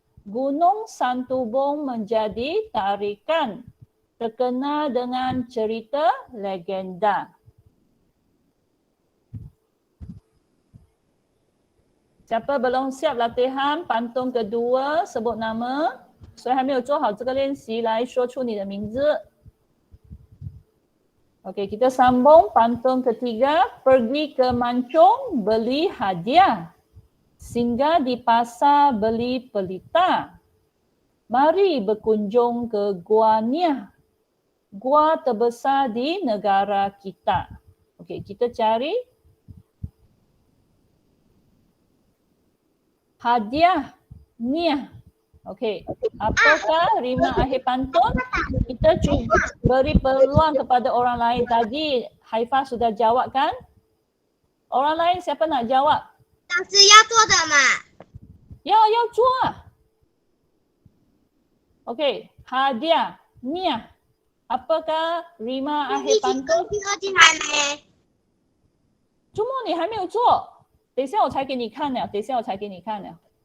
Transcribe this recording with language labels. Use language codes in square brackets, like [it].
[ms] Gunung Santubong menjadi tarikan, terkenal dengan cerita legenda. Siapa belum siap latihan pantun kedua, sebut nama. [zh] 所以还没有做好这个练习，来说出你的名字。 [ms] Okey, kita sambung pantun ketiga. Pergi ke Mancung beli hadiah. Singgah di pasar beli pelita. Mari berkunjung ke Gua Niah. Gua terbesar di negara kita. Okey, kita cari hadiah Niah. Okey, apakah rima akhir pantun? Kita cuba beri peluang kepada orang lain. Tadi Haifah sudah jawab kan? Orang lain siapa nak jawab? [zh] 老师要做的嘛。要做啊。 [ms] Okey, hadiah Niah. Apakah rima akhir pantun? [zh] 进来没？周末你还没有做，等一下我才给你看了，等一下我才给你看了。